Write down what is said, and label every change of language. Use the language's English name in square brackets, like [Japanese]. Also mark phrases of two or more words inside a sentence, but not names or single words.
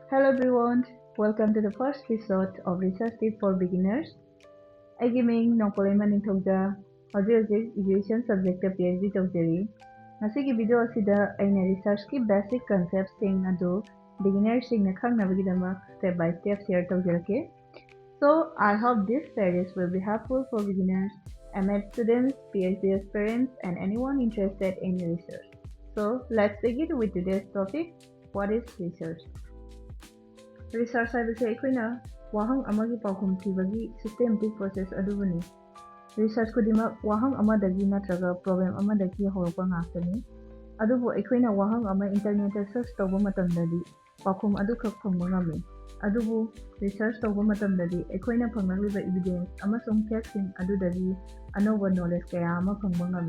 [English] everyone, welcome to the first episode of Research Tip for Beginners. [Manipuri] ꯑꯩꯒꯤ ꯃꯤꯡ ꯅꯣꯡꯄꯣꯂꯩꯃ ꯅꯤꯡꯊꯧꯖ ꯍꯧꯖꯤꯛ [English] education subject [Manipuri] PhD ꯇꯧꯖꯔꯤ ꯉꯁꯤꯒꯤ ꯚꯤꯗꯤꯑꯣ ꯑꯁꯤꯗ ꯑꯩꯅ ꯔꯤꯁꯔꯆꯀꯤ [English] basic conceptsing [Manipuri] ꯑꯗꯨ ꯕꯤꯒꯤꯅꯔꯁꯤꯡꯅ ꯈꯪꯅꯕꯒꯤꯗꯃꯛ [English] step by step [Manipuri] share ꯇꯧꯖꯔꯛꯀꯦ. [English] So I hope this series will be helpful for beginners, MA students, PhD aspirants, and anyone interested in research. So let's begin with today's topic. What is research? [Manipuri] Research ꯍꯥꯏꯕꯁꯤ ꯑꯩꯈꯣꯏꯅ ꯋꯥꯍꯪ ꯑꯃꯒꯤ ꯄꯥꯎꯈꯨꯝ ꯊꯤꯕꯒꯤ [English] systematic process [Manipuri] ꯑꯗꯨꯕꯨꯅꯤ. Research ꯈꯨꯗꯤꯡꯃꯛ ꯋꯥꯍꯪ ꯑꯃꯗꯒꯤ ꯅꯠꯇ꯭ꯔꯒ problem ꯑꯃꯗꯒꯤ ꯍꯧꯔꯛꯄ ꯉꯥꯛꯇꯅꯤ. ꯑꯗꯨꯕꯨ ꯑꯩꯈꯣꯏꯅ ꯋꯥꯍꯪ ꯑꯃ ꯏꯟꯇꯔꯅꯦꯠꯇ search ꯇꯧꯕ ꯃꯇꯝꯗꯗꯤ ꯄꯥꯎꯈꯨꯝ ꯑꯗꯨꯈꯛ ꯐꯪꯕ ꯉꯝꯃꯤ. ꯑꯗꯨꯕꯨ research ꯇꯧꯕ ꯃꯇꯝꯗꯗꯤ ꯑꯩꯈꯣꯏꯅ ꯐꯪꯂꯛꯂꯤꯕ evidence ꯑꯃꯁꯨꯡ factsꯤꯡ ꯑꯗꯨꯗꯒꯤ ꯑꯅꯧꯕ knowledge ꯀꯌꯥ ꯑꯃ ꯐꯪꯕ ꯉꯝꯃꯤ.